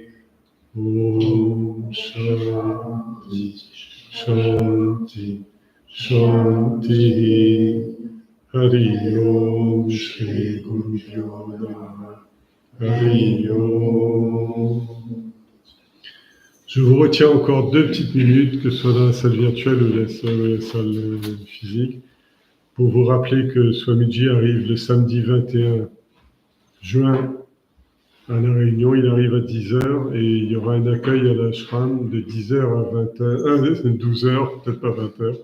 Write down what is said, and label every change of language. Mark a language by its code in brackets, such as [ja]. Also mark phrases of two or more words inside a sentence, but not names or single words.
[sa] Om Shanti Shanti Shanti Hari Om Shri Guru Pyo Namaha Hari Om. [fr] Je vous retiens encore 2 petites minutes, que ce soit dans la salle virtuelle ou la salle physique, pour vous rappeler que Swamiji arrive le samedi 21 juin à La Réunion. Il arrive à 10h et il y aura un accueil à l'ashram de 10h à 20h, 12h, peut-être pas 20h.